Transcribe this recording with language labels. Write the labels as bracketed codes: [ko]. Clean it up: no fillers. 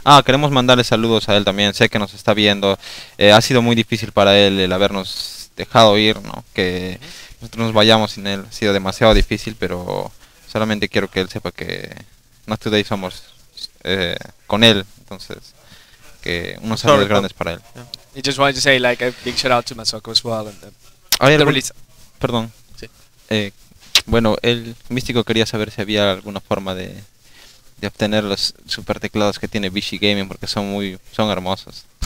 [es] Ah, queremos mandarle saludos a él también. Sé que nos está viendo. Ha sido muy difícil para él el habernos dejado ir, ¿no? Que nosotros nos vayamos sin él. Ha sido demasiado difícil, pero solamente quiero que él sepa que Not Today somos con él. Entonces, que unos saludos grandes para él. [en] He just wanted to say like a big shout out to Masoko as well. And [es] ¿Hay [en] the [es] algún- [en] release. [es] Perdón. Sí. Bueno, el Mstco quería saber si había alguna forma de obtener los super teclados que tiene Vichy Gaming porque son hermosos.